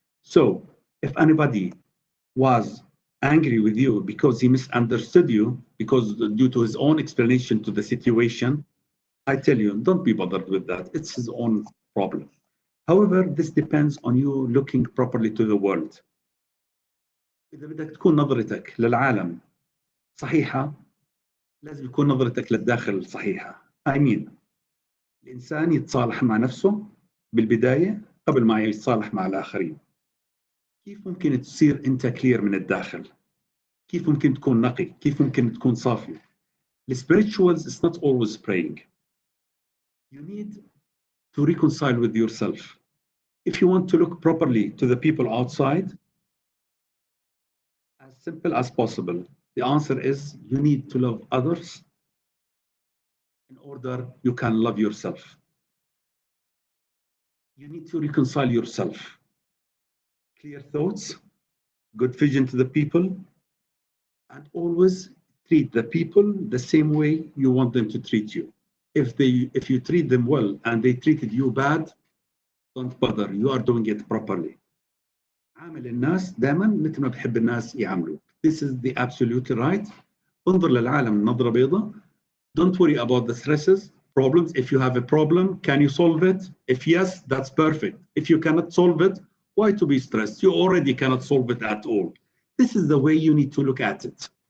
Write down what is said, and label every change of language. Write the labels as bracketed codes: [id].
[en] So if anybody was angry with you because he misunderstood you, because due to his own explanation to the situation, I tell you, don't be bothered with that. It's his own problem. However, this depends on you looking properly to the world. [ar] إذا بدك تكون نظرتك للعالم صحيحة، لازم يكون نظرتك للداخل صحيحة. [en] I mean, [ar] الإنسان يتصالح مع نفسه بالبداية قبل ما يتصالح مع الآخرين. كيف ممكن تصير أنت كلير من الداخل؟ كيف ممكن تكون نقي؟ كيف ممكن تكون صافي؟ [en] The spirituals is not always praying. You need to reconcile with yourself. If you want to look properly to the people outside, as simple as possible, the answer is you need to love others in order you can love yourself. You need to reconcile yourself. Clear thoughts, good vision to the people, and always treat the people the same way you want them to treat you. If you treat them well and they treated you bad, don't bother, you are doing it properly. [ar] عامل الناس دائما مثل ما بحب الناس يعاملوك. [en] This is the absolutely right. [ar] انظر للعالم نظرة بيضاء. [en] Don't worry about the stresses, problems. If you have a problem, can you solve it? If yes, that's perfect. If you cannot solve it, why to be stressed? You already cannot solve it at all. This is the way you need to look at it.